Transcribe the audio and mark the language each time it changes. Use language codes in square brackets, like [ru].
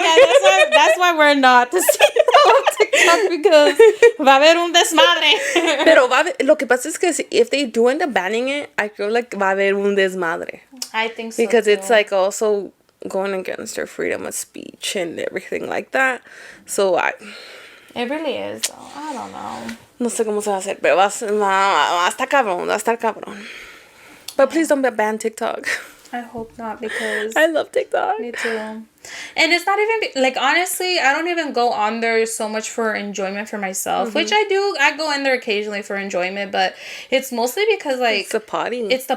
[en] Yeah, that's why we're not the CEO of TikTok, because va a haber un desmadre. [es] Pero lo que pasa es que if they do end up banning it, I feel like va a haber un desmadre. [en] I think so because too. it's like also going against their freedom of speech and everything like that. So it really is, though. I don't know. [es] No sé cómo se va a hacer, pero va a estar cabrón. [en] But please don't ban TikTok. I hope not, because I love TikTok. Me too. And it's not even, like, honestly, I don't even go on there so much for enjoyment for myself, which I do. I go in there occasionally for enjoyment, but it's mostly because, like, it's the